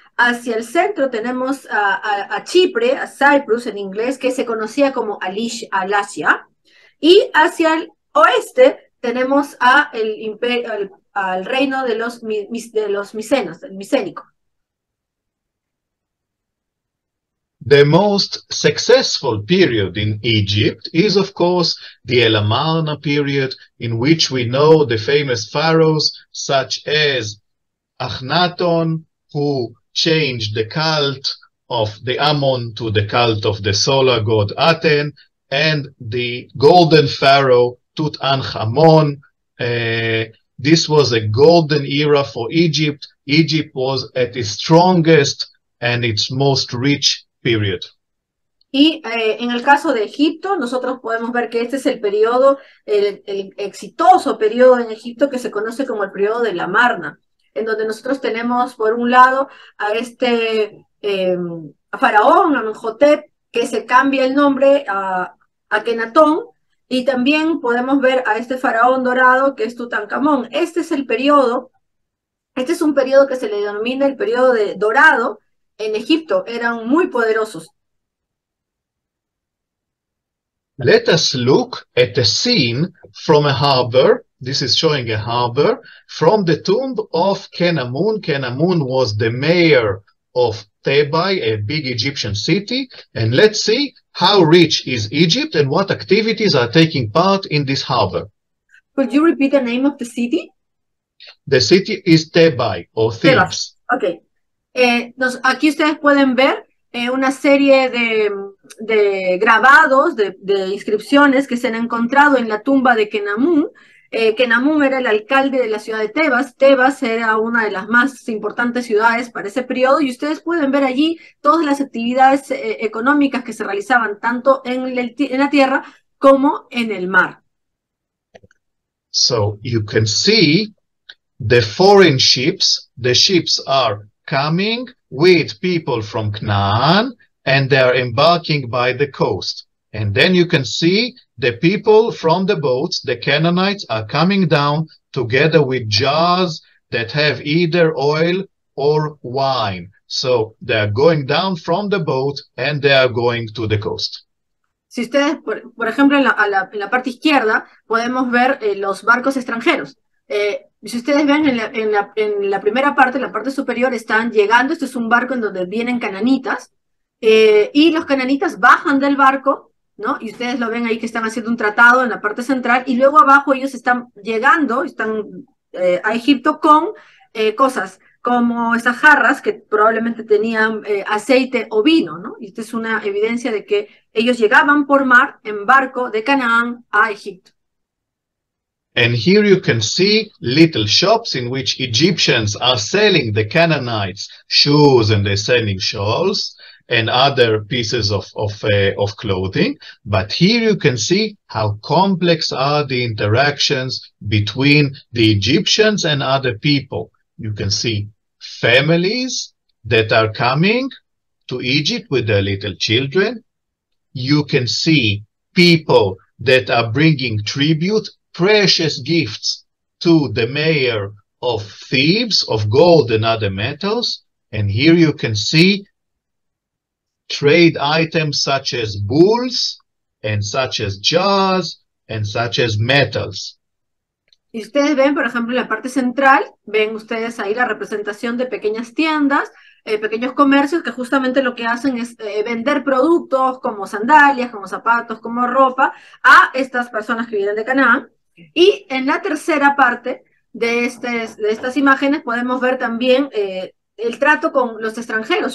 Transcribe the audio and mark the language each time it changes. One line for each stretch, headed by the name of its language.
Spanish: Hacia el centro tenemos a Chipre, a Cyprus en inglés, que se conocía como Alasia. Y hacia el oeste tenemos al reino de los micenos, el micénico.
English: The most successful period in Egypt is, of course, the El Amarna period, in which we know the famous pharaohs such as Akhenaton, who changed the cult of the Ammon to the cult of the solar god Aten, and the golden pharaoh Tutankhamun. This was a golden era for Egypt. Egypt was at its strongest and its most rich period.
Spanish: Y en el caso de Egipto, nosotros podemos ver que este es el periodo, el exitoso periodo en Egipto que se conoce como el periodo de la Amarna, en donde nosotros tenemos por un lado a este faraón, Amenhotep, que se cambia el nombre a Akenatón, y también podemos ver a este faraón dorado que es Tutankamón. Este es un periodo que se le denomina el periodo de dorado en Egipto, eran muy poderosos.
English: Let us look at a scene from a harbor. This is showing a harbor from the tomb of Khenamun. Khenamun was the mayor of Thebai, a big Egyptian city. And let's see how rich is Egypt and what activities are taking part in this harbor. Could you repeat the name of the city? The city is Thebai, or Thebes. Okay.
Spanish: Aquí ustedes pueden ver una serie de grabados, de inscripciones que se han encontrado en la tumba de Khenamun. Khenamun era el alcalde de la ciudad de Tebas. Tebas era una de las más importantes ciudades para ese periodo y ustedes pueden ver allí todas las actividades económicas que se realizaban tanto en la tierra como en el mar.
English: So you can see the foreign ships. The ships are coming with people from Canaan and they are embarking by the coast. And then you can see the people from the boats, the Canaanites, are coming down together with jars that have either oil or wine. So they are going down from the boat and they are going to the coast.
Spanish: Si ustedes, por ejemplo, en la parte izquierda podemos ver los barcos extranjeros. Si ustedes ven en la primera parte, la parte superior, están llegando. Este es un barco en donde vienen cananitas, y los cananitas bajan del barco, ¿no? Y ustedes lo ven ahí que están haciendo un tratado en la parte central, y luego abajo ellos están llegando, están a Egipto con cosas como esas jarras que probablemente tenían aceite o vino, ¿no? Y esta es una evidencia de que ellos llegaban por mar en barco de Canaán a Egipto.
English: And here you can see little shops in which Egyptians are selling the Canaanites shoes, and they're selling shawls and other pieces of clothing. But here you can see how complex are the interactions between the Egyptians and other people. You can see families that are coming to Egypt with their little children. You can see people that are bringing tribute, precious gifts to the mayor of Thebes, of gold and other metals. And here you can see trade items such as bulls and such as jars and such as metals.
Spanish: Y ustedes ven, por ejemplo, en la parte central, ven ustedes ahí la representación de pequeñas tiendas, pequeños comercios que justamente lo que hacen es vender productos como sandalias, como zapatos, como ropa a estas personas que vienen de Canaán. Y en la tercera parte de estas imágenes podemos ver también el trato con los extranjeros.